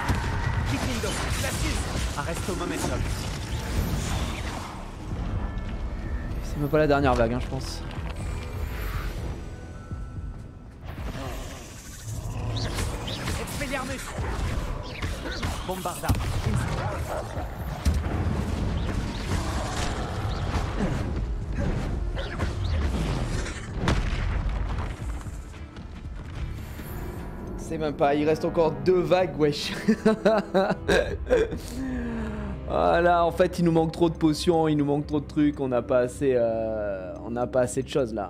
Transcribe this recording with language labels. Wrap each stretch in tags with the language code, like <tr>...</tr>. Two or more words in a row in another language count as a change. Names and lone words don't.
<fr>Diffindo. Glacius. Arresto momentum. C'est même pas la dernière vague, hein, je pense. Expelliarmus. Bombarda. C'est même pas, il reste encore 2 vagues, wesh. Voilà, en fait, il nous manque trop de potions, il nous manque trop de trucs, on n'a pas assez de choses là.</fr>